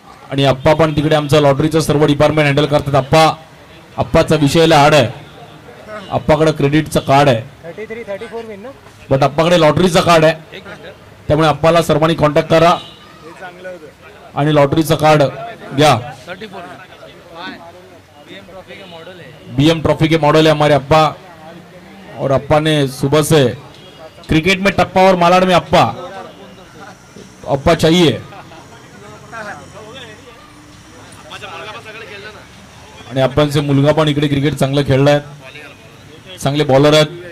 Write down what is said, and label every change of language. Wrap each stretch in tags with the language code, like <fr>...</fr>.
<mr>आणि अप्पा पण तिकडे आमचं लॉटरीचं सर्व डिपार्टमेंट हँडल करतात। अप्पाचा विषयाला हाड आहे, अप्पाकडे क्रेडिटचं कार्ड आहे, 33-34 विन ना बट अप्पाकडे लॉटरीचं कार्ड आहे, त्यामुळे अप्पाला सर्वांनी कॉन्टॅक्ट करा आणि लॉटरीचं कार्ड घ्या।</mr> <hi>34 बीएम ट्रॉफी के मॉडल है। बीएम ट्रॉफी के मॉडल है हमारे अप्पा, और अप्पा ने सुबह से क्रिकेट में टप्पा और मालाड में अप्पा चाहिए।</hi> <mr>आणि अप्पांचे मुलगा पण इकडे क्रिकेट चांगलं खेळलाय, चांगले बॉलर आहेत।</mr>